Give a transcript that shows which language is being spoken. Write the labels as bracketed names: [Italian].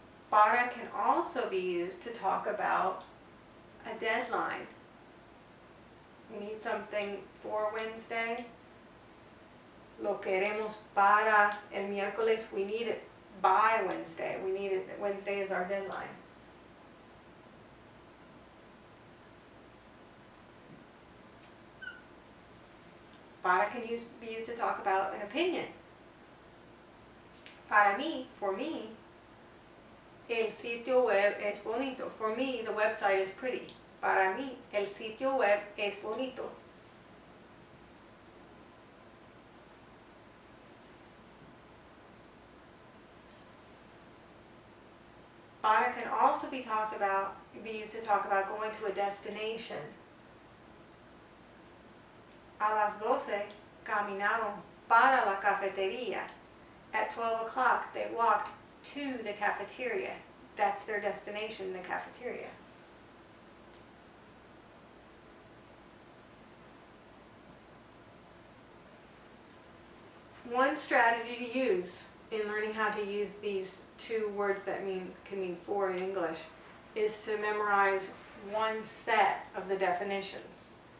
[English] Para can also be used to talk about a deadline. We need something for Wednesday. [Spanish] Lo queremos para el miércoles. [English] We need it by Wednesday. We need it, Wednesday is our deadline. Para can be used to talk about an opinion. [Spanish] Para mí, [English] for me, [Spanish] el sitio web es bonito. [English] For me, the website is pretty. [Spanish] Para mí, el sitio web es bonito. [English] Para can also be used to talk about going to a destination. [Spanish] A las 12 caminaron para la cafetería. [English] At 12 o'clock, they walked to the cafeteria. That's their destination, the cafeteria. One strategy to use in learning how to use these two words that can mean for in English is to memorize one set of the definitions.